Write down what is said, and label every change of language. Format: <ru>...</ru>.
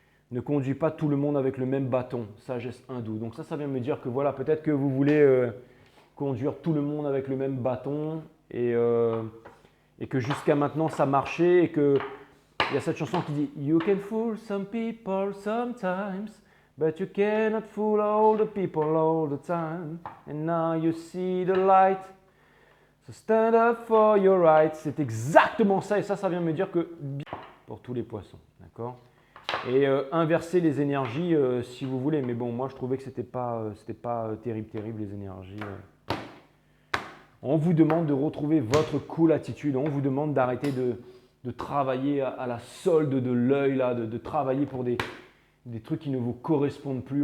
<fr>Ne conduis pas tout le monde avec le même bâton, sagesse hindoue. Donc ça vient me dire que voilà, peut-être que vous voulez conduire tout le monde avec le même bâton et que jusqu'à maintenant ça marchait et que il y a cette chanson qui dit</fr> <en>You can fool some people sometimes, but you cannot fool all the people all the time. And now you see the light. So stand up for your rights.</en> <fr>C'est exactement ça. Et ça vient me dire que pour tous les poissons, d'accord. Et inverser les énergies si vous voulez. Mais bon, moi je trouvais que c'était pas terrible les énergies. On vous demande de retrouver votre cool attitude. On vous demande d'arrêter de travailler à la solde de l'œil, là, de travailler pour des trucs qui ne vous correspondent plus.</fr>